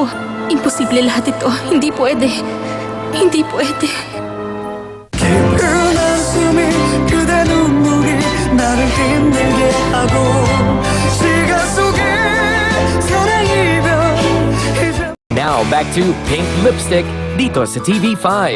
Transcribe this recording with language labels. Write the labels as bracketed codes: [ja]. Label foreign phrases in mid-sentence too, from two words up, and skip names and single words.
[tl] Imposible lahat ito. Hindi pwede. Hindi pwede. [ko] 깊은 한숨이 그대 눈물이 나를 힘들게 하고 시간 속에 사랑 이별 이제 [en] Now back to Pink Lipstick [tl] dito sa [en] TV5.